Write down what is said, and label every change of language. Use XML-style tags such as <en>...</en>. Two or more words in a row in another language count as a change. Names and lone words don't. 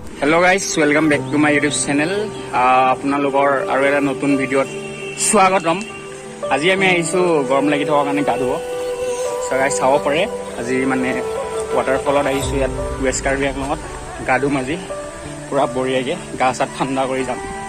<en>Hello guys, welcome back to my YouTube channel.</en> <as>আপোনালোকৰ আৰু এটা নতুন ভিডিঅ'ত স্বাগতম। আজি আমি আহিছোঁ গৰম লাগি থকাৰ কাৰণে গা ধুব।</as> <en>so guys</en> <as>চাব পাৰে আজি মানে ৱাটাৰফলত আহিছোঁ ইয়াত ৱেষ্ট কাৰ্বি আংলঙত গা ধুম আজি পুৰা বঢ়িয়াকৈ গা চা ঠাণ্ডা কৰি যাম।</as>